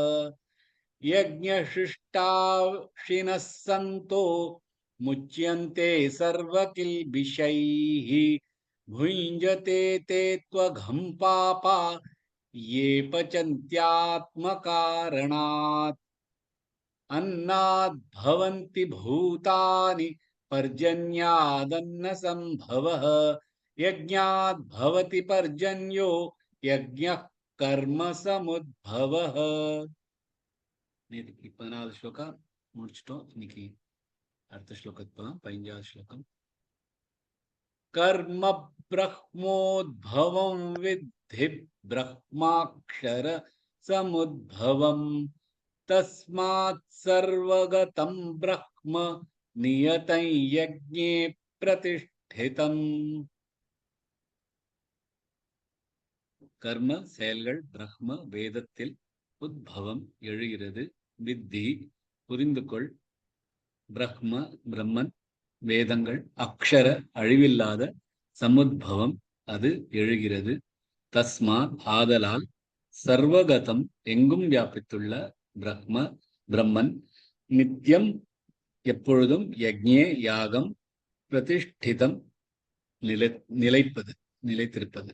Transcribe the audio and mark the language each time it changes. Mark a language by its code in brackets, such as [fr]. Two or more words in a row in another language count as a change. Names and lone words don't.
[sa] यज्ञशिष्टाशिनः सन्तो मुच्यन्ते सर्वकिल्बिषैः भुञ्जते ते त्वघं पापा ये पचन्त्यात्मकारणात् अन्नाद्भवन्ति भूतानि पर्जन्यादन्न संभवः यज्ञाद्भवति पर्जन्यो यज्ञः कर्म समुद्भवः. [ta] நேற்றுக்கு 14 ஸ்லோகம் முடிச்சிட்டோம். இன்னைக்கு அடுத்த ஸ்லோகத்துக்கு போலாம். 15வது ஸ்லோகம். [sa] कर्म ब्रह्मोद्भवं विद्धि ब्रह्माक्षर समुद्भवम् तस्मात् सर्वगतं ब्रह्म नियतं यज्ञे प्रतिष्ठितम्. [ta] கர்ம செயல்கள் பிரம்ம வேதத்தில் உத்பவம் எழுகிறது. வித்தி புரிந்து கொள். பிரம்ம பிரம்மன் வேதங்கள் அக்ஷர அழிவில்லாத சமுத்பவம் அது எழுகிறது, தஸ்மாத் ஆதலால், சர்வகதம் எங்கும் வியாபித்துள்ள பிரம்மன், நித்தியம் எப்பொழுதும், யக்ஞே யாகம், பிரதிஷ்டிதம் நிலைப்பது நிலைத்திருப்பது.